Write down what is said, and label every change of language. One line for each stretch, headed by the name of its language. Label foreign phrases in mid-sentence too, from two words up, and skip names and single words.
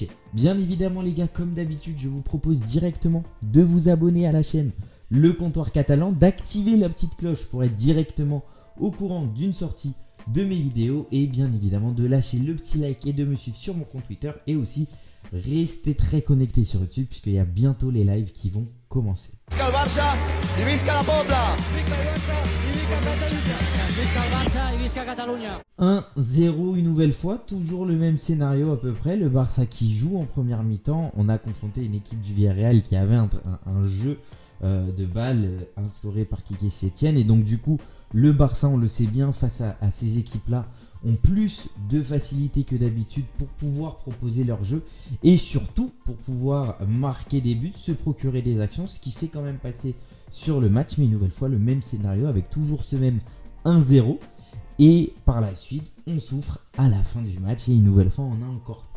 French: Bien évidemment les gars, comme d'habitude, je vous propose directement de vous abonner à la chaîne Le Comptoir Catalan, d'activer la petite cloche pour être directement au courant d'une sortie de mes vidéos et bien évidemment de lâcher le petit like et de me suivre sur mon compte Twitter et aussi restez très connectés sur YouTube puisqu'il y a bientôt les lives qui vont commencer.
Catalan: Visca el Barça y visca la Pobla. Visca el Barça y visca Catalunya.
French: 1-0 une nouvelle fois, toujours le même scénario à peu près. Le Barça qui joue en première mi-temps. On a confronté une équipe du Villarreal qui avait un jeu de balle instauré par Quique Setién. Et donc du coup, le Barça, on le sait bien, face à ces équipes-là, ont plus de facilité que d'habitude pour pouvoir proposer leur jeu et surtout pour pouvoir marquer des buts, se procurer des actions, ce qui s'est quand même passé sur le match, mais une nouvelle fois le même scénario avec toujours ce même 1-0 et par la suite on souffre à la fin du match et une nouvelle fois on a encore peur.